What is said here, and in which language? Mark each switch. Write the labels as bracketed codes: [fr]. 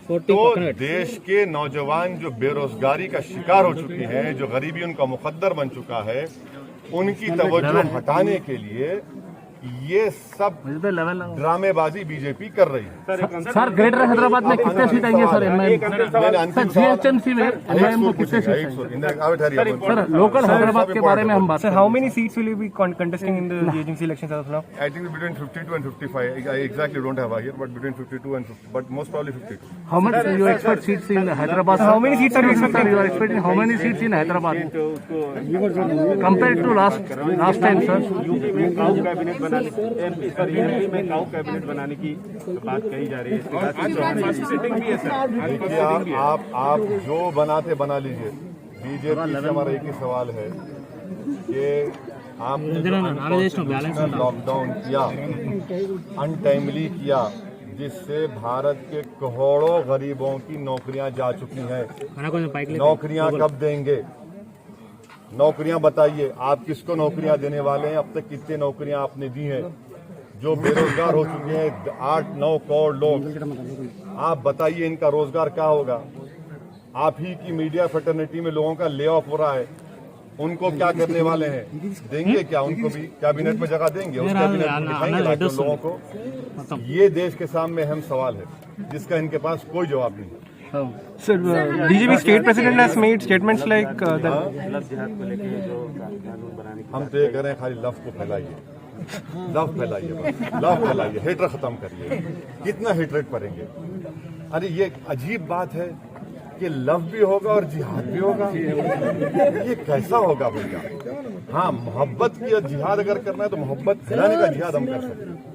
[hi] तो देश के नौजवान जो बेरोजगारी का शिकार हो चुके हैं, जो गरीबी उनका मुकद्दर बन चुका है, उनकी तवज्जो हटाने के लिए ये सब ड्रामेबाजी बीजेपी कर रही है। सर ग्रेटर हैदराबाद में कितने सीट आएंगे सर? जीएचएमसी में एमआईएम को कितने सीट आएंगे? सर लोकल हैदराबाद के बारे में हम बात। [en] Sir, how many seats will you be contesting in the GHMC elections as of now? I think between 52 and 55. I exactly don't have here, but between 52 and 50, but most probably 52. How much you expect seats in Hyderabad? How many seats are you expecting? Sir, you are expecting how many seats in Hyderabad compared to last time, sir? [hi] UP में cow cabinet बनाने, UP में cow cabinet बनाने की बात कही जा रही है। आज सेटिंग भी है सर। देखिए, आप जो बनाते बना लीजिए। बीजेपी से हमारा एक ही सवाल है कि आपने लॉकडाउन किया, अनटाइमली किया, जिससे भारत के करोड़ों गरीबों की नौकरियां जा चुकी हैं। नौकरियां कब देंगे? नौकरियां बताइए, आप किसको नौकरियां देने वाले हैं? अब तक कितने नौकरियां आपने दी हैं? जो बेरोजगार हो चुके हैं 8-9 करोड़ लोग, आप बताइए इनका रोजगार क्या होगा? आप ही की मीडिया फ्रेटर्निटी में लोगों का ले ऑफ हो रहा है, उनको क्या करने वाले हैं? देंगे क्या? उनको भी कैबिनेट में जगह देंगे? उस कैबिनेट में दिखाएंगे लाखों लोगों को? ये देश के सामने अहम सवाल है, जिसका इनके पास कोई जवाब नहीं है। [en] Sir, BJP state president has made statements like that. [hi] हम तो ये कह रहे हैं, खाली लव को फैलाइए, लव फैलाइए, बस लव फैलाइए, हेटर खत्म करिए। कितना हेटरेट करेंगे? अरे ये अजीब बात है कि लव भी होगा और जिहाद भी होगा। ये कैसा होगा भैया? हाँ, मोहब्बत की जिहाद अगर करना है तो मोहब्बत फैलाने का जिहाद हम कर सकते हैं।